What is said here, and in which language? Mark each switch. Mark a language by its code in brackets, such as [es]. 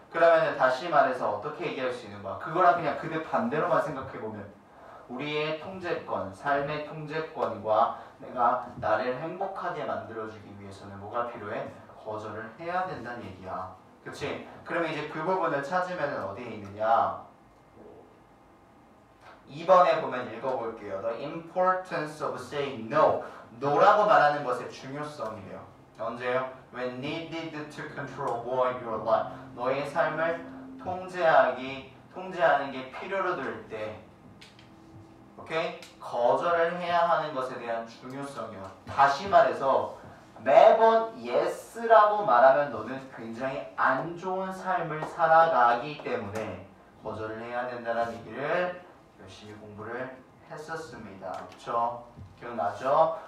[ko] 그러면 다시 말해서 어떻게 얘기할 수 있는 거야? 그거랑 그냥 그대 반대로만 생각해보면 우리의 통제권, 삶의 통제권과 내가 나를 행복하게 만들어주기 위해서는 뭐가 필요해? 거절을 해야 된다는 얘기야. 그치? 그러면 이제 그 부분을 찾으면 어디에 있느냐? 2번에 보면 읽어볼게요. [en] The importance of saying no. [ko] no라고 말하는 것의 중요성이에요. 언제요? [en] When needed to control your life. [ko] 너의 삶을 통제하는 게 필요로 들 때, 오케이? 거절을 해야 하는 것에 대한 중요성이요. 다시 말해서 매번 yes라고 말하면 너는 굉장히 안 좋은 삶을 살아가기 때문에 거절을 해야 된다는 얘기를 열심히 공부를 했었습니다. 그렇죠? 기억나죠?